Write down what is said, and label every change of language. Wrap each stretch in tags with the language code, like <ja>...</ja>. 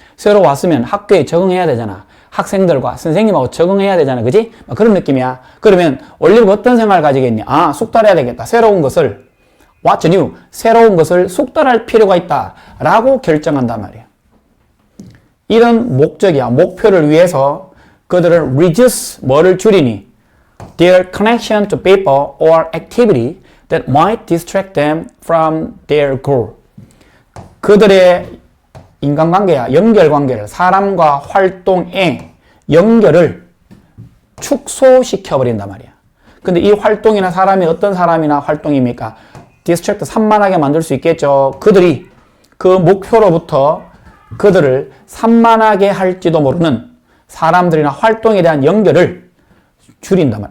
<ko>새로 왔으면 학교에 적응해야 되잖아. 학생들과 선생님하고 적응해야 되잖아. 그지? 그런 느낌이야. 그러면 올리브가 어떤 생각을 가지겠니? 아, 숙달해야 되겠다. 새로운 것을.</ko> <en>What's new?</en> <ko>새로운 것을 숙달할 필요가 있다. 라고 결정한단 말이야. 이런 목적이야. 목표를 위해서 그들은 reduce, 뭐를 줄이니?</ko> <en>Their connection to people or activity that might distract them from their goal.</en> <ko>그들의 인간관계야, 연결관계를, 사람과 활동의 연결을 축소시켜버린단 말이야. 근데 이 활동이나 사람이 어떤 사람이나 활동입니까? distract, 산만하게 만들 수 있겠죠. 그들이 그 목표로부터 그들을 산만하게 할지도 모르는 사람들이나 활동에 대한 연결을 줄인단 말이야.</ko>